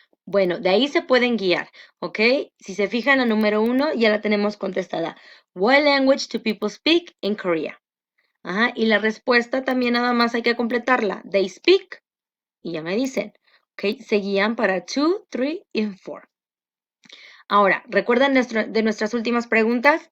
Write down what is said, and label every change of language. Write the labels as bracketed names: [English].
[Spanish] Bueno, de ahí se pueden guiar, ¿ok? Si se fijan, la número 1 ya la tenemos contestada. [English] What language do people speak in Korea? [Spanish] Ajá, y la respuesta también nada más hay que completarla. [English] They speak. [Spanish] Y ya me dicen. Ok, seguían para 2, 3 y 4. Ahora, ¿recuerdan de nuestras últimas preguntas?